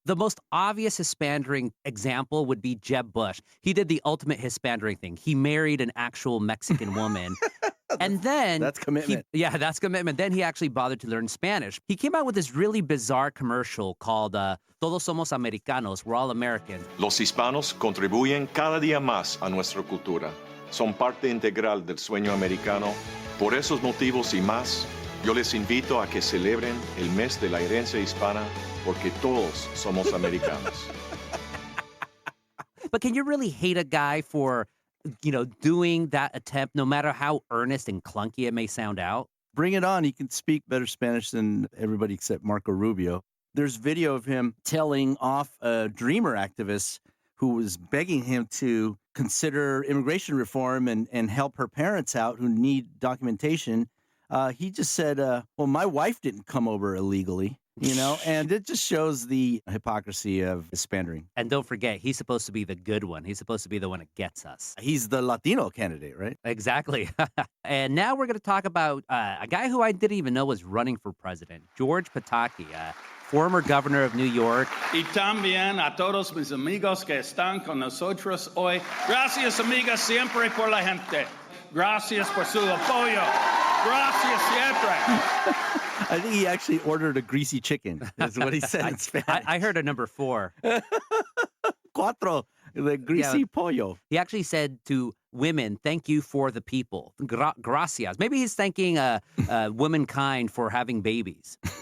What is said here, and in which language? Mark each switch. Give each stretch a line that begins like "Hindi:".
English: The most obvious Hispandering example would be Jeb Bush. He did the ultimate Hispandering thing. He married an actual Mexican woman. And then that's commitment. That's commitment. Then he actually bothered to learn Spanish. He came out with this really bizarre commercial called Todos Somos Americanos, We're All American.
Spanish: Los hispanos contribuyen cada día más a nuestra cultura. Son parte integral del sueño americano. Por esos motivos y más, yo les invito a que celebren el mes de la herencia hispana porque todos somos americanos.
English: But can you really hate a guy for, doing that attempt, no matter how earnest and clunky it may sound out? Bring it on. He can speak better Spanish than everybody except Marco Rubio. There's video of him telling off a Dreamer activist who was begging him to consider immigration reform and help her parents out who need documentation. He just said, well, my wife didn't come over illegally, and it just shows the hypocrisy of Hispandering. And don't forget, he's supposed to be the good one. He's supposed to be the one that gets us. He's the Latino candidate, right? Exactly. And now we're going to talk about a guy who I didn't even know was running for president, George Pataki, former governor of New York.
Spanish: Y también a todos mis amigos que están con nosotros hoy. Gracias, amigas, siempre por la gente. Gracias por su apoyo. Gracias siempre.
English: I think he actually ordered a greasy chicken, is what he said in Spanish. I heard a number 4. Cuatro, the greasy pollo. He actually said to women, thank you for the people. Gracias. Maybe he's thanking womankind for having babies.